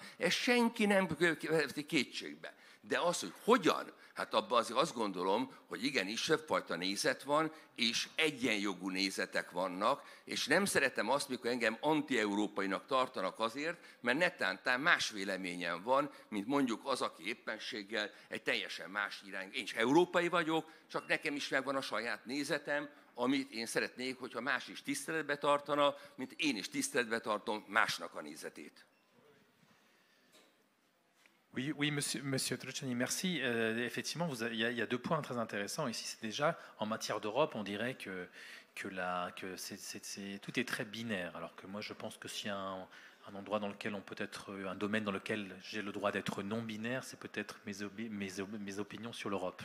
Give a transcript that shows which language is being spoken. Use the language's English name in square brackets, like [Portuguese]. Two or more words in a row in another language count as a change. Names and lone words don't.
[Hungarian] Ezt senki nem veszi kétségbe. De az, hogy hogyan, hát abban azért azt gondolom, hogy igenis többfajta nézet van, és egyenjogú nézetek vannak, és nem szeretem azt, mikor engem anti-európainak tartanak azért, mert netántán más véleményem van, mint mondjuk az, aki éppenséggel egy teljesen más irány. Én is európai vagyok, csak nekem is megvan a saját nézetem, amit én szeretnék, hogyha más is tiszteletbe tartana, mint én is tiszteletbe tartom másnak a nézetét. [French] Oui, monsieur Trucciani, merci. Effectivement, il y a deux points très intéressants ici. C'est déjà, en matière d'Europe, on dirait que tout est très binaire, alors que moi je pense que s'il y a un endroit dans lequel on peut être, un domaine dans lequel j'ai le droit d'être non-binaire, c'est peut-être mes opinions sur l'Europe.